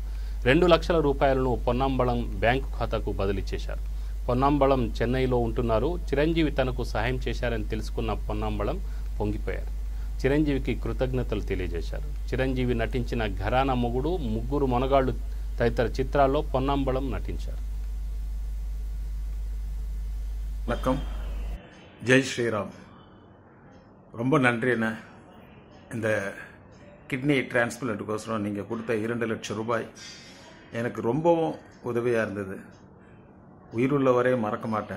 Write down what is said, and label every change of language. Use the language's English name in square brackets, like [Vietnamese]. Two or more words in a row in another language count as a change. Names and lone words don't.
[Telugu] 2 లక్షల రూపాయలను పొన్నంబళం బ్యాంకు ఖాతాకు బదిలీ చేశారు. పొన్నంబళం చెన్నైలో ఉంటున్నారు. చిరంజీవి తనకు సహాయం చేశారని తెలుసుకున్న పొన్నంబళం పొంగిపోయారు. చిరంజీవికి కృతజ్ఞతలు తెలియజేశారు. చిరంజీవి నటించిన ఘరానా మొగుడు, ముగ్గురు మొనగాళ్లు తదితర చిత్రాల్లో పొన్నంబళం నటించారు. [Tamil] வணக்கம், ஜெய் ஸ்ரீராம். ரொம்ப நன்றிண்ணே. இந்த [English] kidney transplantக்கோசரம் [Tamil] நீங்கள் கொடுத்த 2 லட்சம் ரூபாய் எனக்கு ரொம்பவும் உதவியாக இருந்தது. உயிருள்ள வரை மறக்க மாட்டேன்.